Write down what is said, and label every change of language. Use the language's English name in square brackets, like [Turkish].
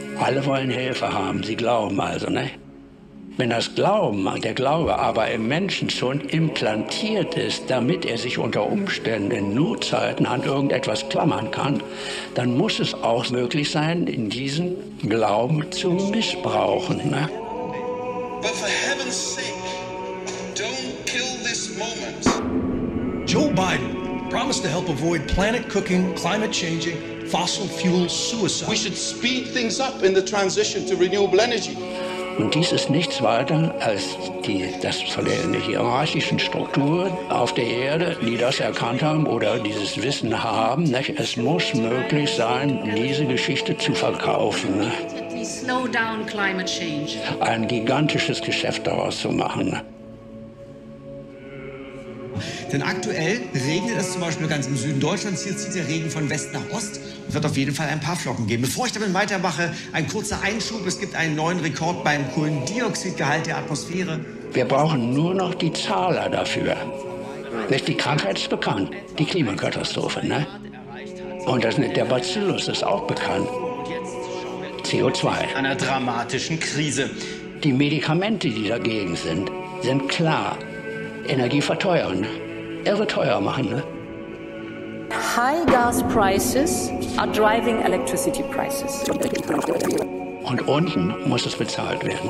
[German] Alle wollen Hilfe haben, sie glauben also, ne? Wenn das Glauben, der Glaube aber im Menschen schon implantiert ist, damit er sich unter Umständen in Notzeiten an irgendetwas klammern kann, dann muss es auch möglich sein, in diesen Glauben zu missbrauchen, ne? [English] But for heaven's sake, don't kill this moment. Joe Biden promised to help avoid planet cooking, climate changing, fossil fuel suicide. We should speed things up in the transition to renewable energy. [German] Und dies ist nichts weiter als das von den hierarchischen Strukturen auf der Erde, die das erkannt haben oder dieses Wissen haben. Nicht? Es muss möglich sein, diese Geschichte zu verkaufen. Ne? [English] Slow down climate change. [German] Ein gigantisches Geschäft daraus zu machen. Ne? Denn aktuell regnet es zum Beispiel ganz im Süden Deutschlands. Hier zieht der Regen von West nach Ost und wird auf jeden Fall ein paar Flocken geben. Bevor ich damit weitermache, ein kurzer Einschub. Es gibt einen neuen Rekord beim Kohlendioxidgehalt der Atmosphäre. Wir brauchen nur noch die Zahler dafür. Nicht? Die Krankheit ist bekannt, die Klimakatastrophe. Ne? Und der Bacillus ist auch bekannt. CO2. Einer dramatischen Krise. Die Medikamente, die dagegen sind klar. Energie verteuern, irre teuer machen. Ne? [English] High gas prices are driving electricity prices. [German] Und unten muss es bezahlt werden.